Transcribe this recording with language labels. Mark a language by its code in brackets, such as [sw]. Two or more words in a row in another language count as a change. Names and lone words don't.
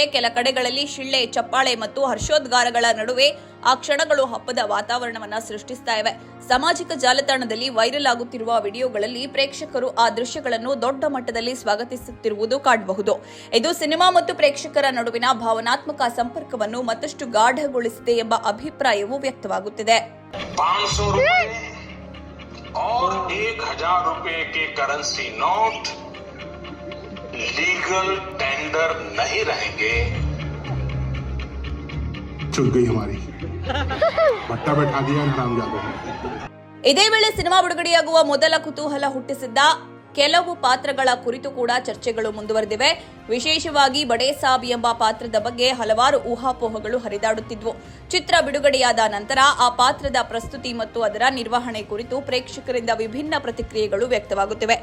[kn] ಕೆಲ ಕಡೆಗಳಲ್ಲಿ ಶಿಳ್ಳೆ, ಚಪ್ಪಾಳೆ ಮತ್ತು ಹರ್ಷೋದ್ಗಾರಗಳ ನಡುವೆ ಆ ಕ್ಷಣಗಳು ಹಬ್ಬದ ವಾತಾವರಣವನ್ನ ಸೃಷ್ಟಿಸ್ತಾ ಇವೆ. ಸಾಮಾಜಿಕ ಜಾಲತಾಣದಲ್ಲಿ ವೈರಲ್ ಆಗುತ್ತಿರುವ ವಿಡಿಯೋಗಳಲ್ಲಿ ಪ್ರೇಕ್ಷಕರು ಆ ದೃಶ್ಯಗಳನ್ನು ದೊಡ್ಡ ಮಟ್ಟದಲ್ಲಿ ಸ್ವಾಗತಿಸುತ್ತಿರುವುದು ಕಾಣಬಹುದು. ಇದು ಸಿನಿಮಾ ಮತ್ತು ಪ್ರೇಕ್ಷಕರ ನಡುವಿನ ಭಾವನಾತ್ಮಕ ಸಂಪರ್ಕವನ್ನು ಮತ್ತಷ್ಟು ಗಾಢಗೊಳಿಸಿದೆ ಎಂಬ ಅಭಿಪ್ರಾಯವು ವ್ಯಕ್ತವಾಗುತ್ತಿದೆ. [hi] 500 रुपए और 1000 रुपए के करेंसी नोट [en] legal tender [hi] नहीं रहेंगे. चुप गई हमारी भट्टा बैठा दिया हरामजादों. [kn] ಇದೇ ವೇಳೆ ಸಿನಿಮಾ ಬಿಡುಗಡೆಯಾಗುವ ಮೊದಲ ಕುತೂಹಲ ಹುಟ್ಟಿಸಿದ್ದ ಕೆಲವು ಪಾತ್ರಗಳ ಕುರಿತು ಕೂಡ ಚರ್ಚೆಗಳು ಮುಂದುವರೆದಿವೆ. ವಿಶೇಷವಾಗಿ ಬಡೆ ಸಾಬ್ ಎಂಬ ಪಾತ್ರದ ಬಗ್ಗೆ ಹಲವಾರು ಊಹಾಪೋಹಗಳು ಹರಿದಾಡುತ್ತಿದ್ವು. ಚಿತ್ರ ಬಿಡುಗಡೆಯಾದ ನಂತರ ಆ ಪಾತ್ರದ ಪ್ರಸ್ತುತಿ ಮತ್ತು ಅದರ ನಿರ್ವಹಣೆ ಕುರಿತು ಪ್ರೇಕ್ಷಕರಿಂದ ವಿಭಿನ್ನ ಪ್ರತಿಕ್ರಿಯೆಗಳು ವ್ಯಕ್ತವಾಗುತ್ತಿವೆ.